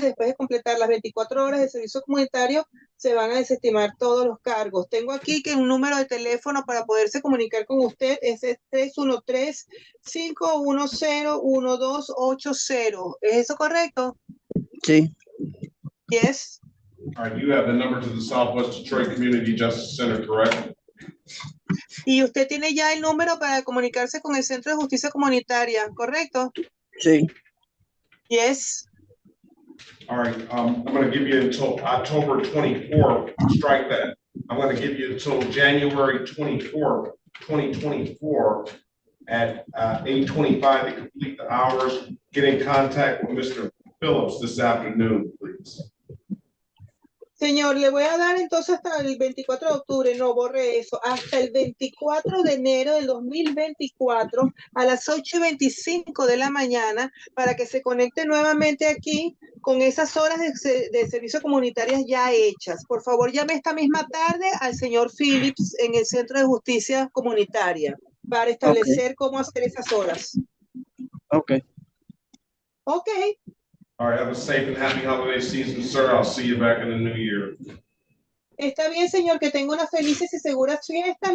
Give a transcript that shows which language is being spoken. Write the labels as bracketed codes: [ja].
[es] Después de completar las 24 horas de servicio comunitario, se van a desestimar todos los cargos. Tengo aquí que un número de teléfono para poderse comunicar con usted es 313-510-1280. ¿Es eso correcto? Sí. [en] Yes. All right, you have the number to the Southwest Detroit Community Justice Center, correct? [es] Y usted tiene ya el número para comunicarse con el Centro de Justicia Comunitaria, ¿correcto? Sí. [en] Yes. All right, I'm going to give you until October 24th. Strike that. I'm going to give you until January 24th, 2024 at 8:25 to complete the hours. Get in contact with Mr. Phillips this afternoon, please. [es] Señor, le voy a dar entonces hasta el 24 de octubre, no borre eso, hasta el 24 de enero del 2024 a las 8:25 de la mañana para que se conecte nuevamente aquí con esas horas de servicio comunitarias ya hechas. Por favor, llame esta misma tarde al señor Phillips en el Centro de Justicia Comunitaria para establecer cómo hacer esas horas. Ok. [en] Ok. All right, have a safe and happy holiday season, sir. I'll see you back in the new year. [es] Está bien, señor, que tenga unas felices y seguras fiestas.